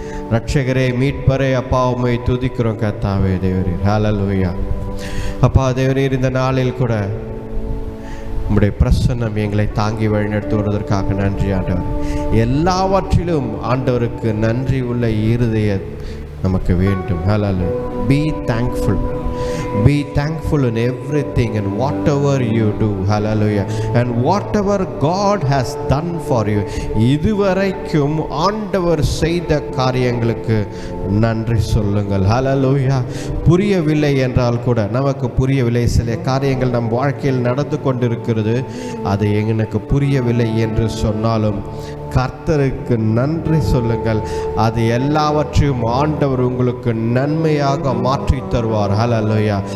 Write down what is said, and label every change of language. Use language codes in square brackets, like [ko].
[ta] ரட்சகரே, மீட்பரே, அப்பா உம்மை துதிக்கிறோம் கர்த்தாவே தேவரீர். ஹalleluya. அப்பா தேவரீர், இந்த நாளில் கூட உம்முடைய பிரசன்னம் எங்களை தாங்கி வழிநடத்துவதற்காக நன்றி ஆண்டவர். எல்லாவற்றிலும் ஆண்டவருக்கு நன்றி உள்ள இருதயம் நமக்கு வேண்டும். [en] hallelujah. be thankful. Be thankful in everything and whatever you do. hallelujah. And whatever God has done for you, [ta] இதுவரைக்கும் ஆண்டவர் செய்த காரியங்களுக்கு நன்றி சொல்லுங்கள். [en] hallelujah. [ta] புரியவில்லை என்றால் கூட, நமக்கு புரியவில்லை, சில காரியங்கள் நம் வாழ்க்கையில் நடந்து கொண்டிருக்கிறது, அது எனக்கு புரியவில்லை என்று சொன்னாலும் கர்த்தருக்கு நன்றி சொல்லுங்கள். அது எல்லாவற்றையும் ஆண்டவர் உங்களுக்கு நன்மையாக மாற்றி தருவார். ஹல்லேலூயா.